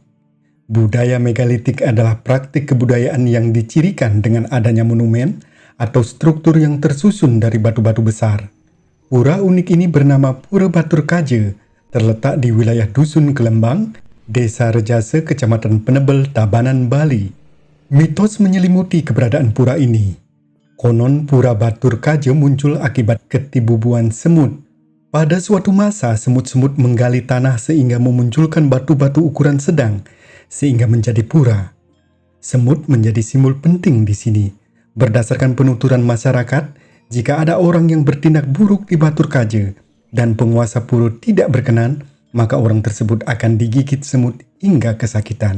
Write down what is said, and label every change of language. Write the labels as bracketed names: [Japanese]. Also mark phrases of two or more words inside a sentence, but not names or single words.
[Indonesian] Budaya megalitik adalah praktik kebudayaan yang dicirikan dengan adanya monumen atau struktur yang tersusun dari batu-batu besar. Pura unik ini bernama Pura Batur Kaje, terletak di wilayah Dusun Kelembang, Desa Rejase, Kecamatan Penebel, Tabanan, Bali. Mitos menyelimuti keberadaan pura ini. Konon Pura Batur Kaje muncul akibat ketibubuan semut. Pada suatu masa, semut-semut menggali tanah sehingga memunculkan batu-batu ukuran sedang, sehingga menjadi pura. Semut menjadi simbol penting di sini. Berdasarkan penuturan masyarakat, jika ada orang yang bertindak buruk di Batur Kaje dan penguasa pura tidak berkenan, maka orang tersebut akan digigit semut hingga kesakitan.